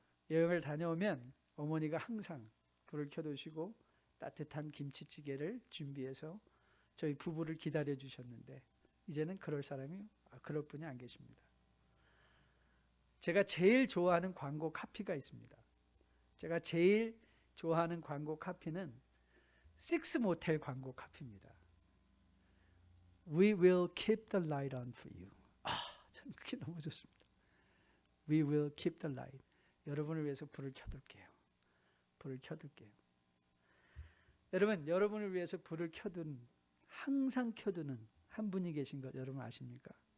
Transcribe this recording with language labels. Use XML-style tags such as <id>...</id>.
<ko>여행을 다녀오면 어머니가 항상 불을 켜두시고 따뜻한 김치찌개를 준비해서 저희 부부를 기다려 주셨는데 이제는 그럴 분이 안 계십니다. 제가 제일 좋아하는 광고 카피가 있습니다. 제가 제일 좋아하는 광고 카피는 식스 모텔 광고 카피입니다.</ko> <en>We will keep the light on for you.</en> <ko>저는 그게 너무 좋습니다.</ko> <en>We will keep the light.</en> <ko>여러분을 위해서 불을 켜둘게요. 불을 켜둘게요. 여러분, 여러분을 위해서 불을 항상 켜두는 한 분이 계신 것 여러분 아십니까?</ko>